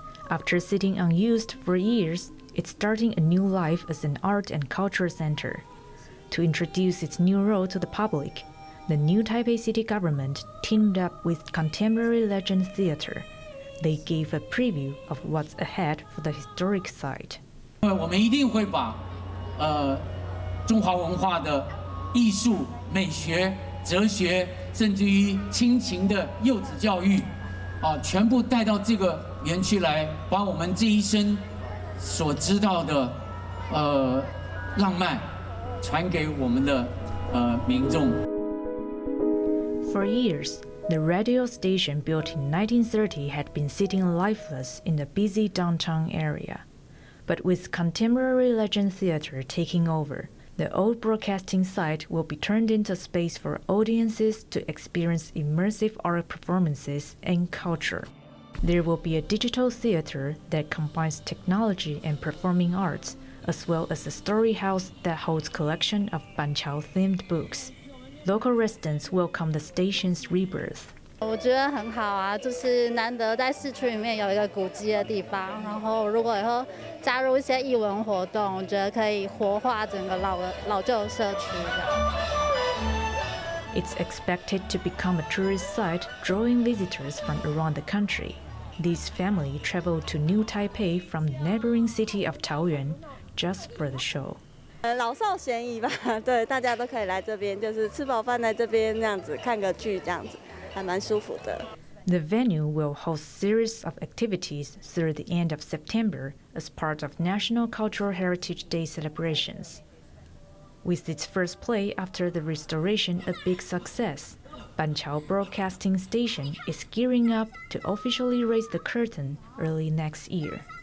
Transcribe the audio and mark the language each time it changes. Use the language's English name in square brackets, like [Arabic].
[English] After sitting unused for years, it's starting a new life as an art and culture center. To introduce its new role to the public, the new Taipei city government teamed up with Contemporary Legend Theater. They gave a preview of what's ahead for the historic site. [Chinese] 我们一定会把中华文化的艺术、美学、哲学，甚至于亲情的幼子教育，全部带到这个园区来，把我们这一生所知道的浪漫传给我们的民众。 [English] For years, the radio station built in 1930 had been sitting lifeless in the busy downtown area. But with Contemporary Legend Theater taking over, the old broadcasting site will be turned into a space for audiences to experience immersive art performances and culture. There will be a digital theater that combines technology and performing arts, as well as a story house that holds a collection of Banqiao-themed books. Local residents welcome the station's rebirth. [Chinese] 我觉得很好啊，就是难得在市区里面有一个古迹的地方，然后如果以后加入一些艺文活动，我觉得可以活化整个老旧社区。 [English] It's expected to become a tourist site, drawing visitors from around the country. This family traveled to New Taipei from the neighboring city of Taoyuan just for the show. [Chinese] 老少咸宜吧，对，大家都可以来这边，就是吃饱饭在这边这样子看个剧，这样子还蛮舒服的。 [English] The venue will host series of activities through the end of September as part of National Cultural Heritage Day celebrations. With its first play after the restoration a big success, Banqiao Broadcasting Station is gearing up to officially raise the curtain early next year.